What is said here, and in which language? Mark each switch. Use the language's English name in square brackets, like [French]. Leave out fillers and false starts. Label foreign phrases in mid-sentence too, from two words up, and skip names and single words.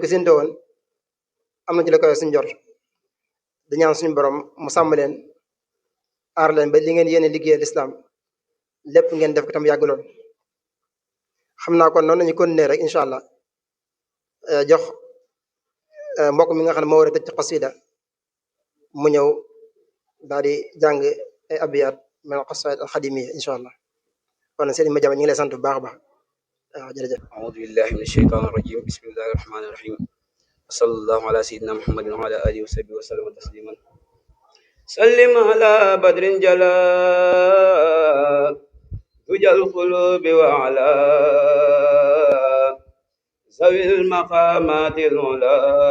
[Wolof] ko sénte woon am na ci la koy suñ jot di ñaan suñu borom mu sàmm leen aar leen ba li ngeen yéene liggéeyal lislaam lépp ngeen def ko tam yàgg lool xam naa kon noonu nañu continuer rek [Arabic] إن شاء الله [Wolof] jox mbokk mi nga xam ne moo war a tëj ci xasida mu ñëw daal di jàng ay abiyaat [Arabic] من قصائد الخادمية إن شاء الله [Wolof] kon sëriñ ma jama ñu ngi lay sant bu baax a baax waaw jërëjëf [Arabic] أعوذ بالله من الشيطان الرجيم بسم الله الرحمن الرحيم وصلى الله على سيدنا محمد وعلى آله وصحبه وسلم تسليما سلم على بدر جلال دجى القلوب وعلى ذوي المقامات العلا